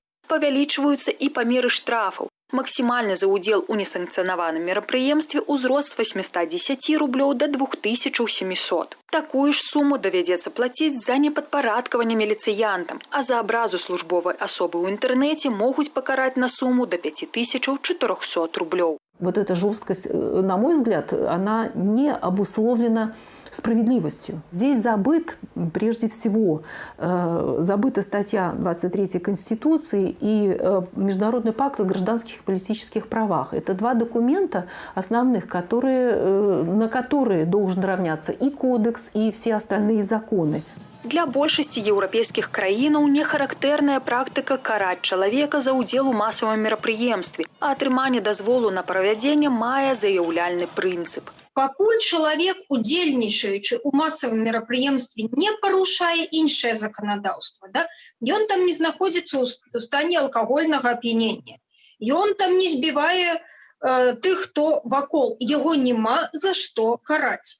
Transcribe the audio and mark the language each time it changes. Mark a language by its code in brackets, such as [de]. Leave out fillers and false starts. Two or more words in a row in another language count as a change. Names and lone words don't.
[be] Павялічваюцца і памеры штрафаў. Максімальны за ўдзел у несанкцыянаваным мерапрыемстве ўзрос з 810 рублёў до 2700. Такую ж суму давядзецца плаціць за непадпарадкаванне міліцыянтам, а за абразу службовай асобы ў інтэрнэце могуць пакараць на суму до 5400 рублёў. [ru] Вот эта жесткость, на мой взгляд, она не обусловлена справедливостью. Здесь прежде всего, забыта статья 23 Конституции и Международный пакт о гражданских и политических правах. Это два документа основных, на которые должен равняться и кодекс, и все остальные законы. [be] Для большасці еўрапейскіх краінаў не характэрная практыка караць чалавека за ўдзел у масавым мерапрыемстве, а атрыманне дазволу на правядзенне мае заяўляльны прынцып. Пакуль чалавек, удзельнічаючы ў масавым мерапрыемстве, не парушае іншае заканадаўства, ён там не знаходзіцца ў стане алкагольнага ап'янення, ён там не збівае тых, хто вакол, яго няма за што караць.